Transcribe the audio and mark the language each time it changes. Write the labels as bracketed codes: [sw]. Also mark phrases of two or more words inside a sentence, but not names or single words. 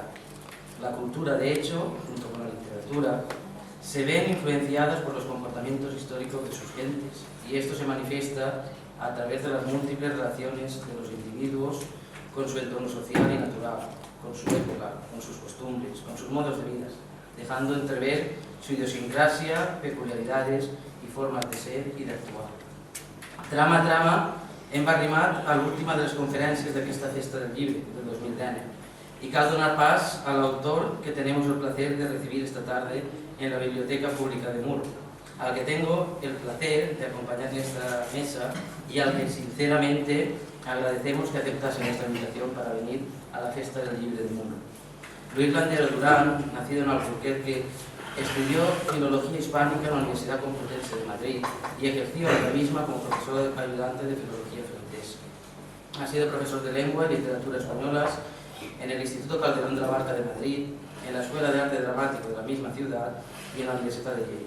[es] La cultura, de hecho, junto con la literatura, se ven influenciadas por los comportamientos históricos de sus gentes, y esto se manifiesta a través de las múltiples relaciones de los individuos con su entorno social y natural, con su época, con sus costumbres, con sus modos de vida, dejando entrever su idiosincrasia, peculiaridades y formas de ser y de actuar. [ca] Trama a trama, hem arribat a l'última de les conferències d'aquesta Festa del Llibre del 2010 [es] y [ca] cal donar pas [es] al autor que tenemos el placer de recibir esta tarde en la Biblioteca Pública de Muro, al que tengo el placer de acompañar en esta mesa y al que sinceramente agradecemos que aceptase nuestra invitación para venir a la Festa del Llibre de Muro. Luis Landero Durán, nacido en Alburquerque, estudió Filología Hispánica en la Universidad Complutense de Madrid y ejerció la misma como profesor ayudante de Filología Francesa. Ha sido profesor de Lengua y Literatura Españolas en el Instituto Calderón de la Barca de Madrid, en la Escuela de Arte Dramático de la misma ciudad y en la Universidad de Lleida.